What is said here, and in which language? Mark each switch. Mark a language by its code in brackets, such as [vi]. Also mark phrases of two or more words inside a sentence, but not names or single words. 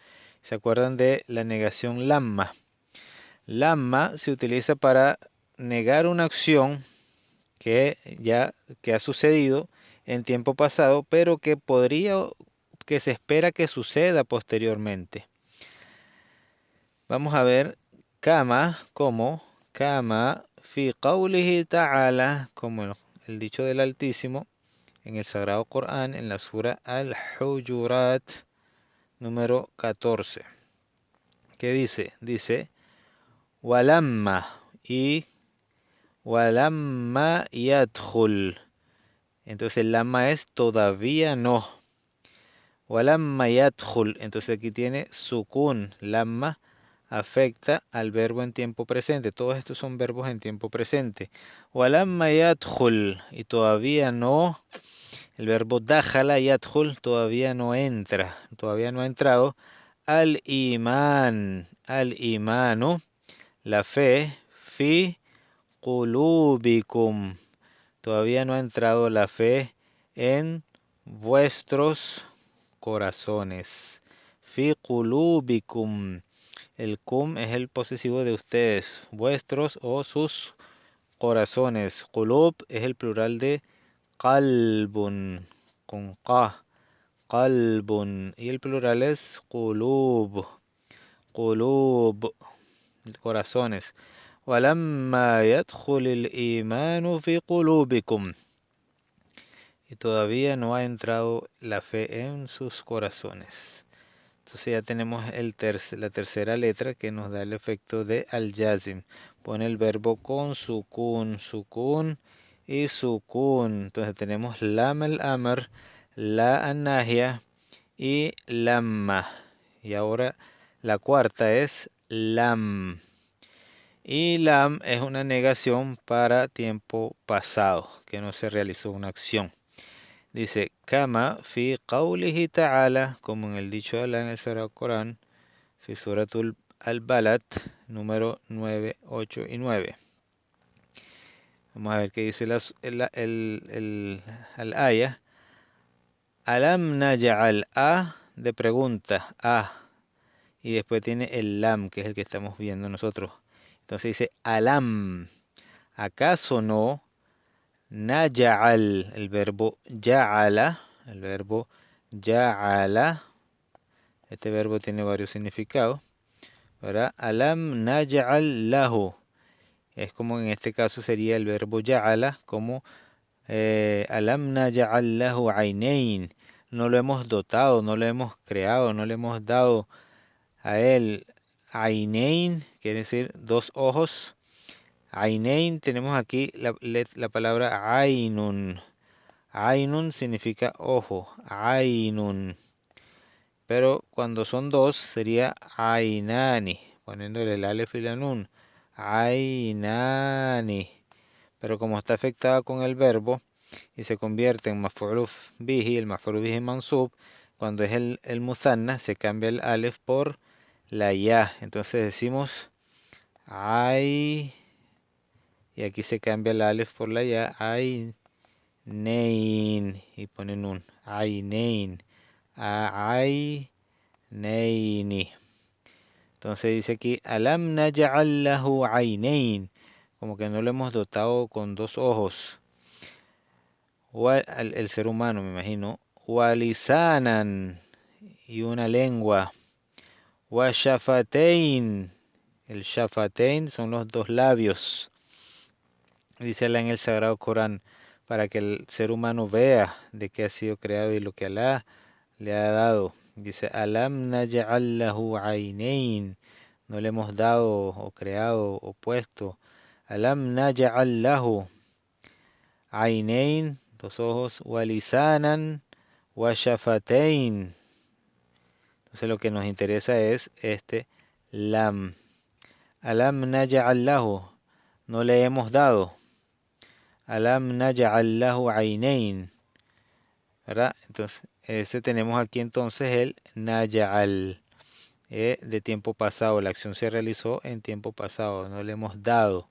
[es] ¿Se acuerdan de la negación lamma? Lamma se utiliza para negar una acción que ha sucedido en tiempo pasado, pero que se espera que suceda posteriormente. Vamos a ver [ar] كما como كما في قوله تعالى, [es] como el dicho del Altísimo en el Sagrado Corán, en la sura Al-Hujurat número 14. ¿Qué dice? Dice, walamma y [ar] ولما يدخل. [es] Entonces el lamma es todavía no. [ar] ولما يدخل. [es] Entonces aquí tiene sukun, lamma, afecta al verbo en tiempo presente. Todos estos son verbos en tiempo presente. [ar] ولما يدخل, [es] y todavía no, el verbo [ar] دخل يدخل [es] todavía no entra, todavía no ha entrado. [ar] الإيمان, [es] la fe, [ar] في قلوبكم, [es] todavía no ha entrado la fe en vuestros corazones. [ar] في قلوبكم. [es] El kum es el posesivo de ustedes, vuestros o sus corazones. Qulub es el plural de qalbun, con qa, qalbun. Y el plural es qulub, qulub, corazones. [ar] ولما يدخل الإيمان في قلوبكم. [es] Y todavía no ha entrado la fe en sus corazones. Entonces ya tenemos la tercera letra que nos da el efecto de al-yazim. Pone el verbo con sukun, sukun y sukun. Entonces tenemos [ar] لام الأمر, لا الناهية [es] y lamma. Y ahora la cuarta es lam. Y lam es una negación para tiempo pasado, que no se realizó una acción. Dice, [ar] كما في قوله تعالى, [es] como en el dicho de Allah en el Sagrado Corán, [ar] في سورة البلد, [es] número 9, 8 y 9. Vamos a ver qué dice al-aya. [ar] ألم نجعل, [es] a de pregunta, a, y después tiene el lam, que es el que estamos viendo nosotros. Entonces dice, alam, ¿acaso no? Naj'al, el verbo ya'ala, este verbo tiene varios significados, ¿verdad? [ar] ألم نجعل له, [es] es como en este caso sería el verbo ya'ala, como [ar] ألم نجعل له عينين, [es] no lo hemos dotado, no lo hemos creado, no le hemos dado a él aynayn, quiere decir dos ojos. Aynayn, tenemos aquí la palabra aynun. Ainun significa ojo, ainun. Pero cuando son dos sería ainani, poniéndole el alef y la nun. Ainani. Pero como está afectada con el verbo y se convierte en [ar] مفعول به, [es] el [ar] مفعول به منصوب, [es] cuando es el musanna se cambia el alef por la ya. Entonces decimos ay, y aquí se cambia el alef por la ya, ay. Nein, y pone nun, aynein, ayneini. Entonces dice aquí, [ar] ألم نجعل له عينين, [es] como que no lo hemos dotado con dos ojos. El ser humano, me imagino. Walisanan, y una lengua. Washafatein, el shafatein son los dos labios. Dice Allah en el Sagrado Corán, para que el ser humano vea de qué ha sido creado y lo que Alá le ha dado. Dice, [ar] ألم نجعل له عينين, [es] no le hemos dado o creado o puesto. [ar] ألم نجعل له عينين, [es] dos ojos, [ar] ولسانا وشفتين. [es] Entonces lo que nos interesa es este lam. [ar] ألم نجعل له, [es] no le hemos dado. [ar] ألم نجعل له عينين, [es] ¿verdad? Entonces, ese tenemos aquí entonces el naj'al, de tiempo pasado. La acción se realizó en tiempo pasado, no le hemos dado.